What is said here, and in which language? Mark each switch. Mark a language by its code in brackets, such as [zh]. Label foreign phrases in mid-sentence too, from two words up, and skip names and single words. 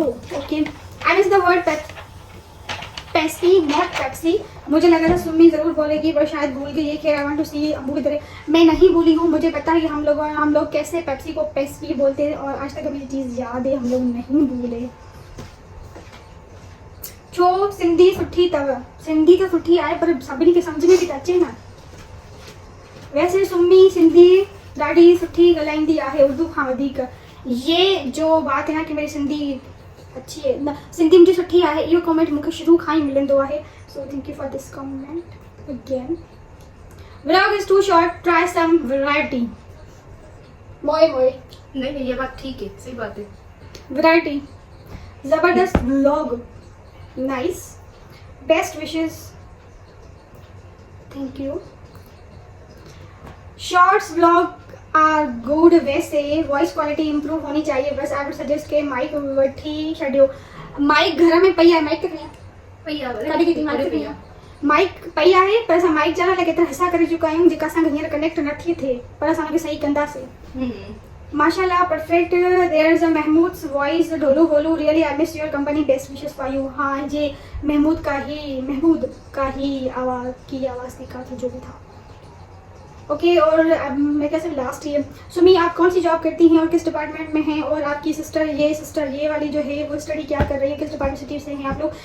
[en] Okay, I miss the word Pepsi not Pepsi. [ur] مجھے لگا تھا سمی ضرور بولے گی پر شاید بھول گئی ہے۔ کہ [en] I want to see [ur] ابو کی طرح میں نہیں بھولی ہوں. مجھے پتا ہے کہ ہم لوگ کیسے پیپسی کو پیپسی بولتے ہیں، اور آج تک مجھے چیز یاد ہے، ہم لوگ نہیں بھولے. [sd] जो सिंधी सुठी तव, सिंधी तो सुठी आए पर सभिनी खे सम्झ में बि त अचे न। वैसे सुम्मी सिंधी ॾाढी सुठी ॻाल्हाईंदी आहे उर्दू खां वधीक। [ur] یہ جو بات ہے نا کہ میری سندھی اچھی ہے نہ, [sd] सिंधी मुझे सुठी आहे, इहो कमेंट मूंखे शुरू खां ई मिलंदो आहे। [en] So thank you for this comment again. Vlog is too short, try some variety. मोए [ur] نہیں یہ بات ٹھیک ہے، صحیح بات ہے. [en] Variety, जबरदस्त vlog, nice, best wishes, thank you। Shorts vlog are good, वैसे voice quality improve [ur] ہونی چاہیے بس. [en] I would suggest [sd] के माइक वठी छॾियो। माइक घर में पई आहे, माइक किथे आहे? माइक पई आहे पर असां माइक चवण लाइ केतिरा हिसा करे चुका आहियूं जेका असांखे हींअर कनेक्ट नथी थिए, पर असां हुनखे सही कंदासीं। [ur] ماشاءاللہ پرفیکٹ. [en] There is a Mahmood's voice, Dholu Bholu, really I miss your company, best wishes for you. [ur] ہاں، یہ محمود کا ہی آواز دیکھا تھا جو بھی تھا. اوکے، اور میں کیسے [en] last year. [ur] سمی، آپ کون سی جاب کرتی ہیں اور کس ڈیپارٹمنٹ میں ہیں؟ اور آپ کی سسٹر یہ والی جو ہے وہ اسٹڈی کیا کر رہی ہے، کس [en] department city [ur] سے ہیں آپ لوگ?